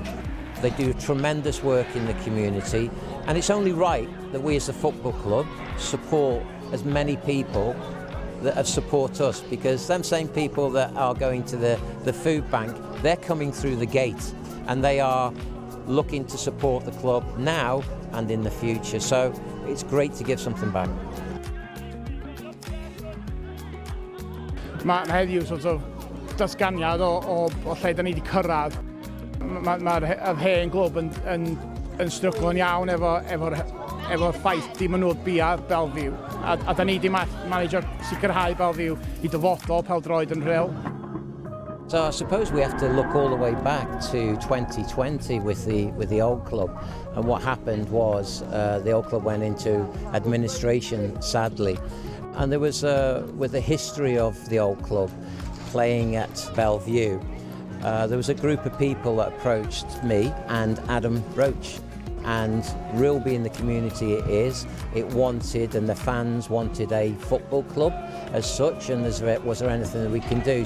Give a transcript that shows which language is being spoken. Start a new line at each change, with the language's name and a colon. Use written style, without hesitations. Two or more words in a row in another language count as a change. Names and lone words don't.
English: They do tremendous work in the community and it's only right that we as a football club support as many people that have support us, because them same people that are going to the food bank, they're coming through the gate and they are looking to support the club now and in the future. So it's great to give something back.
Welsh: Mae heddiw
English: sort of
Welsh: datganiad o lle da ni wedi cyrraedd. Mae'r hen glwb yn stryglo'n iawn efo'r ffaith dim yn nhw'n bia'r Belle Vue. A da ni wedi manager sicrhau Belle Vue I dyfodol pêl-droed yn Rhyl.
English: So I suppose we have to look all the way back to 2020 with the old club, and what happened was the old club went into administration, sadly, and there was with the history of the old club playing at Belle Vue, there was a group of people that approached me and Adam Roach, and Rhyl being the community it is, it wanted and the fans wanted a football club as such, and was there anything that we can do?